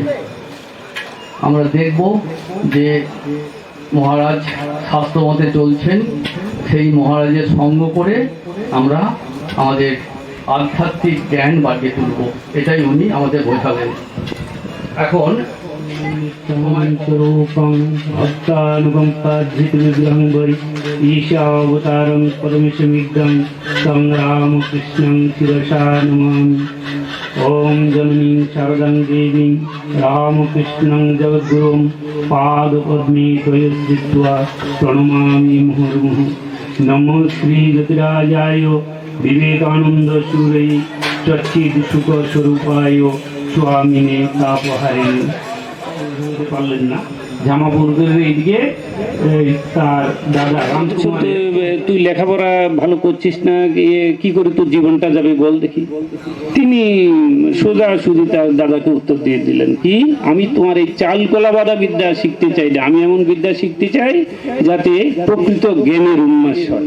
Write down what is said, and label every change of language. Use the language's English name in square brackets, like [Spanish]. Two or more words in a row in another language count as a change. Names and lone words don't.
[Bangla] আমরা দেখব যে মহারাজ শাস্ত্র মতে চলছেন, সেই মহারাজের সঙ্গ করে আমরা আমাদের আধ্যাত্মিক জ্ঞান বাড়িয়ে তুলব, এটাই উনি আমাদের বোঝালেন। এখন [Sanskrit] स्वरूपं भक्तानुकम्पाद्भुतविग्रहं वै ईशावतारं परमेशमिदं तं रामकृष्णं शिरसा नमामि। ॐ जननीं शारदां देवीं रामकृष्णं जगद्गुरुं पादपद्मे त्वयस्थित्वा प्रणमामि मुहुर्मुहुः। नमो श्रीगतिराजाय विवेकानन्दसूरये सच्चिदसुखस्वरूपाय स्वामिने तापहारिणे। [Bangla] পারলেন না, জামাপুরের এইদিকে তার দাদা রামচন্দ্র। তুই লেখাপড়া ভালো করছিস না, কি করে তোর জীবনটা যাবে বল দেখি। তিনি সোজাসুজি তার দাদাকে উত্তর দিয়ে দিলেন, কি আমি তোমার এই চাল কলা বাঁধা বিদ্যা শিখতে চাই না, আমি এমন বিদ্যা শিখতে চাই যাতে প্রকৃত জ্ঞানের উন্মেষ হয়।